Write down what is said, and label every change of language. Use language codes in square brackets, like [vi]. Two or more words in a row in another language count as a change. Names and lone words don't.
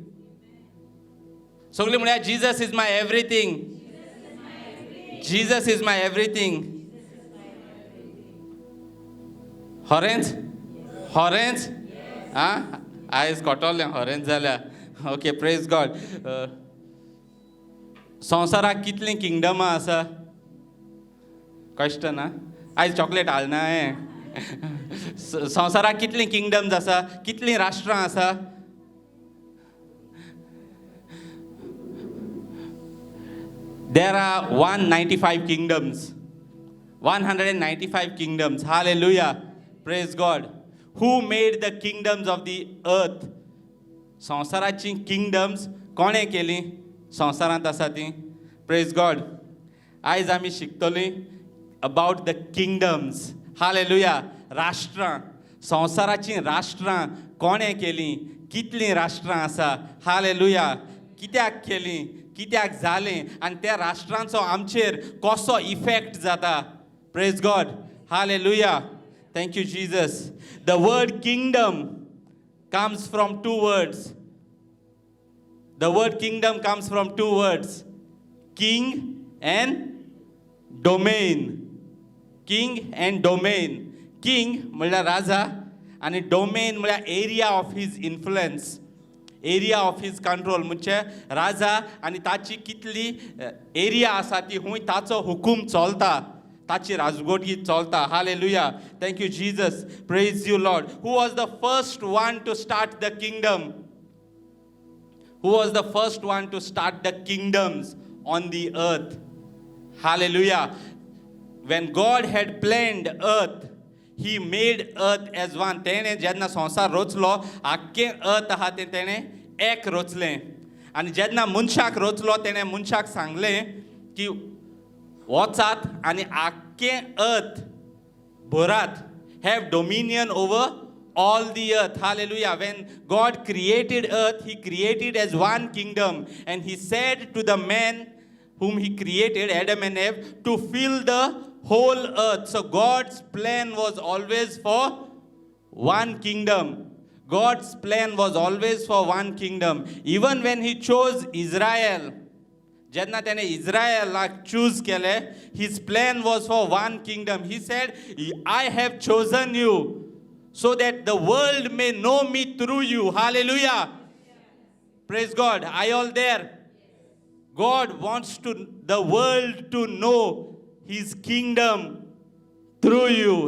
[kok] Sogli म्हणूया, [en] Jesus is my everything. Jesus is my everything. Orange? Orange? Ah? Eyes [kok] kotolले orange झाल्या. [en] Okay, praise God. [kok] संवसाराक कितली किंगडम आसा? कष्ट ना? आयज चॉकलेट हालना संवसाराक कितली किंगडम्स आसा? कितली राष्ट्रां आसा? [en] There are 195 kingdoms. 195 kingdoms. Hallelujah. Praise God. Who made the kingdoms of the earth? [kok] संवसाराची kingdoms कोणे केली? संवसारांत आसा ती. [en] Praise God. [kok] आयज आमी शिकतलीं [en] about the kingdoms. Hallelujah. [kok] राष्ट्रां. संवसाराची राष्ट्रां कोणे केली? कितलीं राष्ट्रां आसा? Hallelujah. कित्याक केली? कित्याक जालें? आनी त्या राष्ट्रांचो आमचेर कसो इफेक्ट जाता? [en] Praise God. Hallelujah. Thank you, Jesus. The word kingdom comes from two words. The word kingdom comes from two words. King and domain. King and domain. King [kok] म्हळ्यार राजा आनी [en] domain म्हळ्यार area of his influence. Area of his control. [kok] म्हणजे राजा आनी ताची कितली एरिया आसा ती हुंय ताचो हुकूम चलता. ताची राजगोटी चलता. [en] Hallelujah. Thank you, Jesus. Praise you, Lord. Who was the first one to start the kingdom? Who was the first one to start the kingdoms on the earth? Hallelujah. When God had planned earth, He made earth as one. [kok] तेणे जेन्ना संवसार रचलो, आख्खें earth आहा तें तेणे एक रचलें. आनी जेन्ना मनशाक रचलो, तेणे मनशाक सांगलें की वचात आनी आख्खें earth भरात. [en] Have dominion over all the earth. Hallelujah. When God created earth, He created as one kingdom. And He said to the man whom He created, Adam and Eve, to fill the whole earth. So God's plan was always for one kingdom. God's plan was always for one kingdom. Even when He chose Israel, [kok] जेन्ना त्याने इस्रायलाक चूज केले, [en] his plan was for one kingdom. He said, I have chosen you so that the world may know me through you. Hallelujah. Praise God. Are you all there? God wants the world to know His kingdom through you.